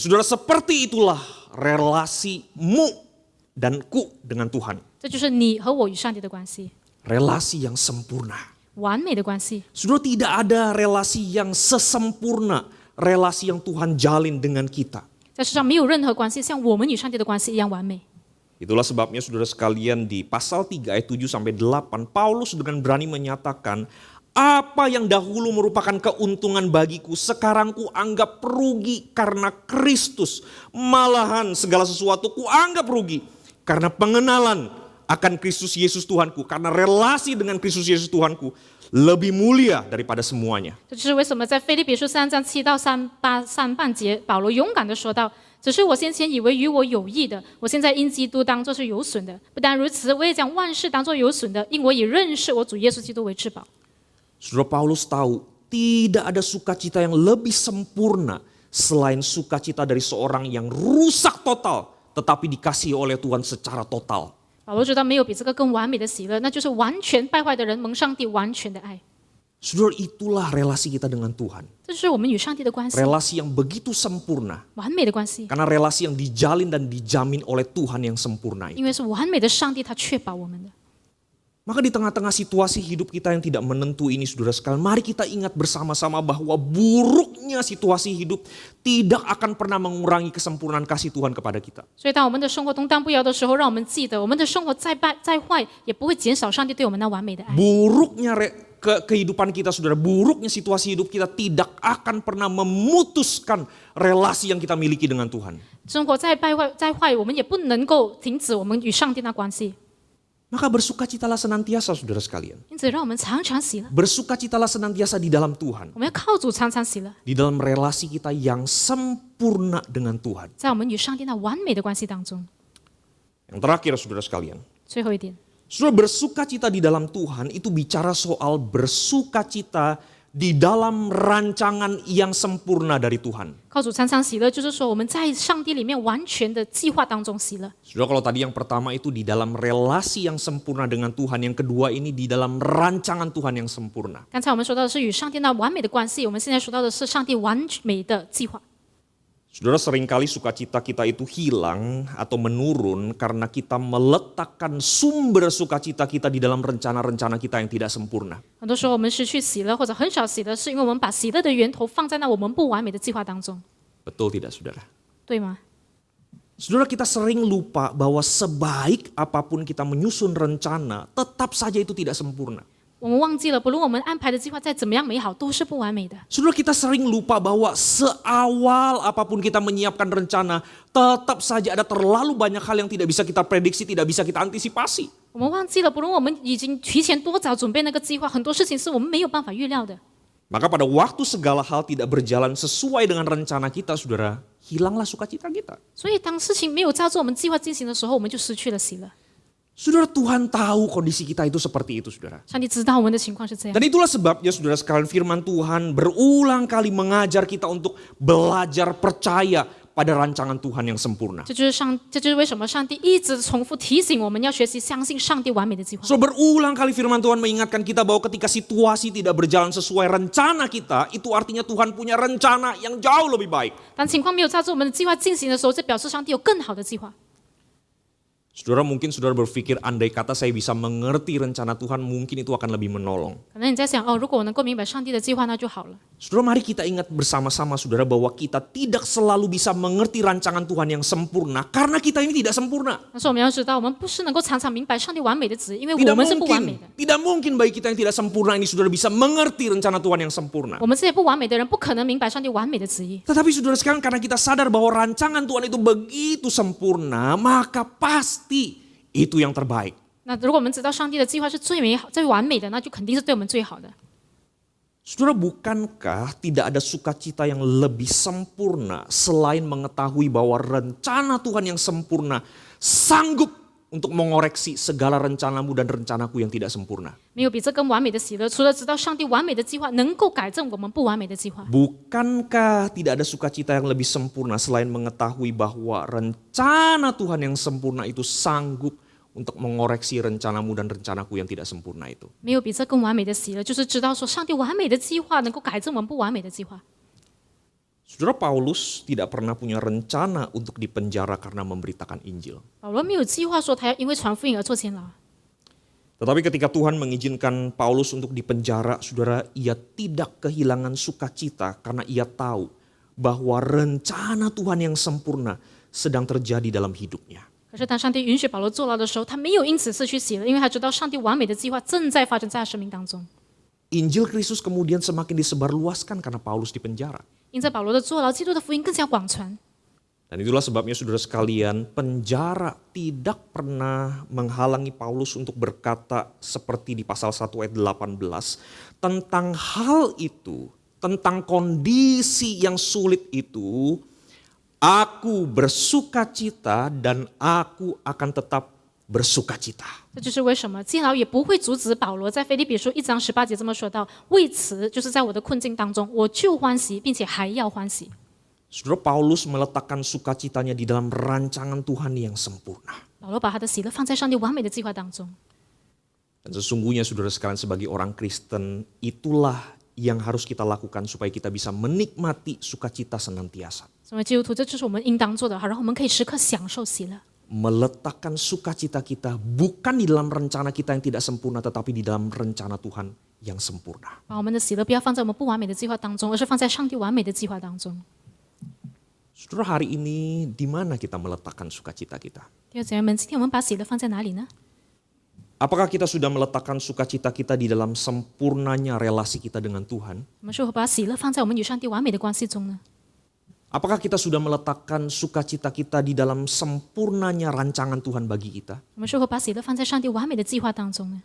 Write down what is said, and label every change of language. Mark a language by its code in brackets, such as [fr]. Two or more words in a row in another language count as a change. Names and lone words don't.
[id] Dan。saudara, seperti itulah relasimu dan ku dengan Tuhan. [zh] 这就是你和我与上帝的关系， [id] Relasi yang sempurna. [zh] 完美的关系。 [id] Saudara, tidak ada relasi yang sesempurna relasi yang Tuhan jalin dengan kita. [zh] 在世上没有任何关系像我们与上帝的关系一样完美。 [id] Itulah sebabnya saudara sekalian di pasal 3 ayat 7 sampai 8 Paulus dengan berani menyatakan, apa yang dahulu merupakan keuntungan bagiku sekarang ku anggap rugi karena Kristus. Malahan segala sesuatu ku anggap rugi karena pengenalan akan Kristus Yesus Tuhanku, karena relasi dengan Kristus Yesus Tuhanku lebih mulia daripada semuanya. [zh] 这就是为什么在腓立比书3章7到上半节，保罗勇敢地说道：“只是我先前以为与我有益的，我现在因基督当作是有损的。不但如此，我也将万事当作有损的，因我以认识我主耶稣基督为至宝。” [id] Saudara, Paulus tahu tidak ada sukacita yang lebih sempurna selain sukacita dari seorang yang rusak total tetapi dikasihi oleh Tuhan secara total. [zh] 保罗知道没有比这个更完美的喜乐，那就是完全败坏的人蒙上帝完全的爱。 [id] Saudara, itulah relasi kita dengan Tuhan. [zh] 这就是我们与上帝的关系， [id] Relasi yang begitu sempurna. [zh] 完美的关系， [id] Karena relasi yang dijalin dan dijamin oleh Tuhan yang sempurna itu. [zh] 因为是完美的上帝，他确保我们的。 [id] Maka di tengah-tengah situasi hidup kita yang tidak menentu ini saudara sekalian, mari kita ingat bersama-sama bahwa buruknya situasi hidup tidak akan pernah mengurangi kesempurnaan kasih Tuhan kepada kita. [zh] 所以，当我们的生活动荡不摇的时候，让我们记得，我们的生活再坏，也不会减少上帝对我们那完美的爱。 [id] Buruknya kehidupan kita saudara, buruknya situasi hidup kita tidak akan pernah memutuskan relasi yang kita miliki dengan Tuhan. [zh] 生活再坏，我们也不能够停止我们与上帝那关系。 [id] Maka bersukacitalah senantiasa saudara sekalian. [zh] 因此，让我们常常喜乐。 [id] Bersukacitalah senantiasa di dalam Tuhan. [zh] 我们要靠主常常喜乐， [id] Di dalam relasi kita yang sempurna dengan Tuhan. [zh] 在我们与上帝那完美的关系当中。 [id] Yang terakhir saudara sekalian. [zh] 最后一点， [id] Saudara, bersukacita di dalam Tuhan itu bicara soal bersukacita di dalam rancangan yang sempurna dari Tuhan. [zh] 靠主常常喜乐，就是说我们在上帝里面完全的计划当中喜乐。 [id] Saudara, kalau tadi yang pertama itu di dalam relasi yang sempurna dengan Tuhan, yang kedua ini di dalam rancangan Tuhan yang sempurna. [zh] 刚才我们说到的是与上帝那完美的关系，我们现在说到的是上帝完美的计划。 [id] Saudara, seringkali sukacita kita itu hilang atau menurun karena kita meletakkan sumber sukacita kita di dalam rencana-rencana kita yang tidak sempurna. [zh] 很多时候我们失去喜乐或者很少喜乐，是因为我们把喜乐的源头放在那我们不完美的计划当中， [id] Betul tidak saudara? [zh] 对吗？ [id] Saudara, kita sering lupa bahwa sebaik apapun kita menyusun rencana, tetap saja itu tidak sempurna. [zh] 我们忘记了，不论我们安排的计划再怎么样美好，都是不完美的。 [id] Saudara, kita sering lupa bahwa seawal apapun kita menyiapkan rencana, tetap saja ada terlalu banyak hal yang tidak bisa kita prediksi, tidak bisa kita antisipasi. [zh] 我们忘记了，不论我们已经提前多早准备那个计划，很多事情是我们没有办法预料的。 [id] Maka pada waktu segala hal tidak berjalan sesuai dengan rencana kita, saudara, hilanglah sukacita kita. [zh] 所以当事情没有照着我们计划进行的时候，我们就失去了喜乐。 [id] Saudara, Tuhan tahu kondisi kita itu seperti itu, saudara. [zh] 上帝知道我们的情况是这样 [id] Dan， itulah sebabnya, saudara sekalian, firman Tuhan berulang kali mengajar kita untuk belajar percaya pada rancangan Tuhan yang sempurna. [zh] 这就是为什么上帝一直重复提醒我们要学习相信上帝完美的计划。 [id] So berulang kali firman Tuhan mengingatkan kita bahwa ketika situasi tidak berjalan sesuai rencana kita, itu artinya Tuhan punya rencana yang jauh lebih baik. [zh] 当情况没有照着我们的计划进行的时候，这表示上帝有更好的计划。 [id] Saudara, mungkin saudara berpikir andai kata saya bisa mengerti rencana Tuhan, mungkin itu akan lebih menolong. [zh] 可能你在想，哦，如果我能够明白上帝的计划，那就好了。 [id] Saudara, mari kita ingat bersama-sama, saudara, bahwa kita tidak selalu bisa mengerti rancangan Tuhan yang sempurna karena kita ini tidak sempurna. [zh] 但是我们要知道，我们不是能够常常明白上帝完美的旨意，因为 [id] Tidak [zh] 我们是不完美 [id] mungkin, [zh] 的。 [id] tidak mungkin bagi kita yang tidak sempurna ini, saudara, bisa mengerti rencana Tuhan yang sempurna. [zh] 我们这些不完美的人，不可能明白上帝完美的旨意。 [id] Tetapi saudara sekarang, karena kita sadar bahwa rancangan Tuhan itu begitu sempurna, maka pasti itu yang terbaik. [zh] 那如果我们知道上帝的计划是最美好、最完美的，那就肯定是对我们最好的。 [id] Saudara, bukankah tidak ada sukacita yang lebih sempurna selain mengetahui bahwa rencana Tuhan yang sempurna sanggup untuk mengoreksi segala rencanamu dan rencanaku yang tidak sempurna? [zh] 没有比这更完美的喜乐，除了知道上帝完美的计划能够改正我们不完美的计划。 [id] Bukankah tidak ada sukacita yang lebih sempurna selain mengetahui bahwa rencana Tuhan yang sempurna itu sanggup untuk mengoreksi rencanamu dan rencanaku yang tidak sempurna itu? [zh] 没有比这更完美的喜乐，就是知道说上帝完美的计划能够改正我们不完美的计划。 [id] Saudara, Paulus tidak pernah punya rencana untuk dipenjara karena memberitakan Injil. [zh] 保罗没有计划说他要因为传福音而坐监牢， [id] Tetapi ketika Tuhan mengizinkan Paulus untuk dipenjara, saudara, ia tidak kehilangan sukacita karena ia tahu bahwa rencana Tuhan yang sempurna sedang terjadi dalam hidupnya. [zh] 可是当上帝允许保罗坐牢的时候，他没有因此失去喜乐，因为他知道上帝完美的计划正在发生在他生命当中。 [id] Injil Kristus kemudian semakin disebarluaskan karena Paulus dipenjara. [zh] 因着保罗的坐牢，基督的福音更加广传。 [id] Dan itulah sebabnya saudara sekalian, penjara tidak pernah menghalangi Paulus untuk berkata seperti di pasal 1 ayat 18 tentang hal itu, tentang kondisi yang sulit itu. Aku bersukacita dan aku akan tetap bersukacita. [zh] 这就是为什么监牢也不会阻止保罗在腓立比书1章18节这么说道：“为此，就是在我的困境当中，我就欢喜，并且还要欢喜。” [id] Saudara, Paulus meletakkan sukacitanya di dalam rancangan Tuhan yang sempurna. [zh] 保罗把他的喜乐放在上帝完美的计划当中。 [id] Dan sesungguhnya saudara sekalian, sebagai orang Kristen, itulah yang harus kita lakukan supaya kita bisa menikmati sukacita senantiasa. [zh] 身为基督徒，这就是我们应当做的，好让我们可以时刻享受喜乐。 [id] Meletakkan sukacita kita bukan di dalam rencana kita yang tidak sempurna, tetapi di dalam rencana Tuhan yang sempurna. [zh] 把我们的喜乐不要放在我们不完美的计划当中，而是放在上帝完美的计划当中。 [id] Saudara, hari ini di mana kita meletakkan sukacita kita? [zh] 弟兄姐妹们，今天我们把喜乐放在哪里呢？ [id] Apakah kita sudah meletakkan sukacita kita di dalam sempurnanya relasi kita dengan Tuhan? [zh] 我们是否把喜乐放在我们与上帝完美的关系中呢？ [id] Apakah kita sudah meletakkan sukacita kita di dalam sempurnanya rancangan Tuhan bagi kita? [zh] 我们是否把喜乐放在上帝完美的计划当中呢？